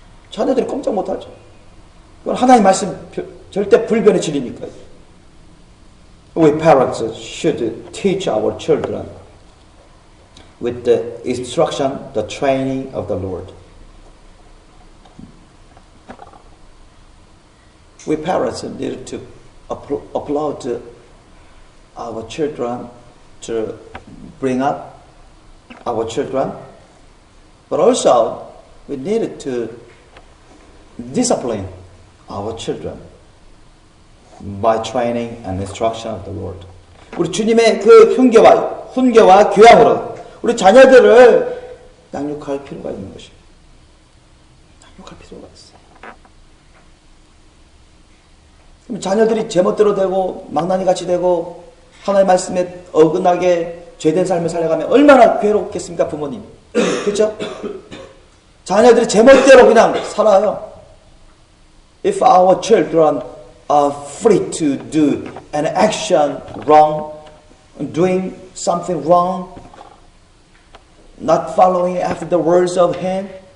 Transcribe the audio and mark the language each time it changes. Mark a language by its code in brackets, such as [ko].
[ko] 자녀들이 꼼짝 못하죠. 그건 하나님 말씀 절대 불변의 진리니까요. [en] We parents should teach our children with the instruction, the training of the Lord. We parents need to applaud our children to bring up our children, but also we needed to discipline our children by training and instruction of the Lord. [ko] 우리 주님의 그 훈계와 교양으로 우리 자녀들을 양육할 필요가 있는 것입니다. 양육할 필요가 있어요. 그럼 자녀들이 제멋대로 되고 망나니같이 되고 하나님의 말씀에 어긋나게 죄된 삶을 살아가면 얼마나 괴롭겠습니까, 부모님? 그렇죠? 자녀들이 제멋대로 그냥 살아요. [en] If our children are free to do an action wrong, doing something wrong, not following after the words of Him,